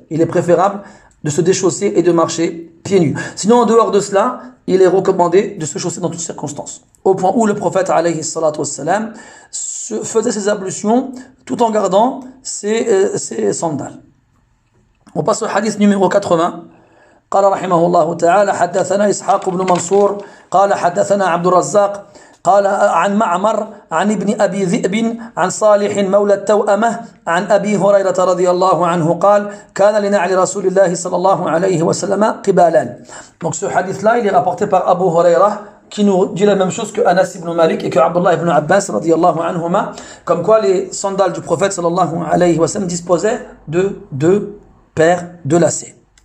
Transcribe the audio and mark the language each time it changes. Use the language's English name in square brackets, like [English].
[French] Il est préférable de se déchausser et de marcher pieds nus. Sinon, en dehors de cela, il est recommandé de se chausser dans toutes circonstances. Au point où le prophète alayhi salatu wassalam faisait ses ablutions tout en gardant ses sandales. On passe au hadith numéro 80. [Arabic] قال رحمه الله تعالى حدثنا إسحاق بن منصور قال حدثنا عبد الرزاق قال عن معمر عن ابن أبي ذئب عن صالح مولى التوأمة عن أبي هريرة رضي الله عنه قال كان لنعل رسول الله صلى الله عليه وسلم قبالان. [French] Donc ce hadith-là, il est rapporté par Abu Huraira qui nous dit la même chose que Anas ibn Malik et que Abdullah ibn Abbas radiyallahu anhuma, comme quoi les sandales du prophète sallallahu alayhi wa sallam disposaient de deux paires de lacets.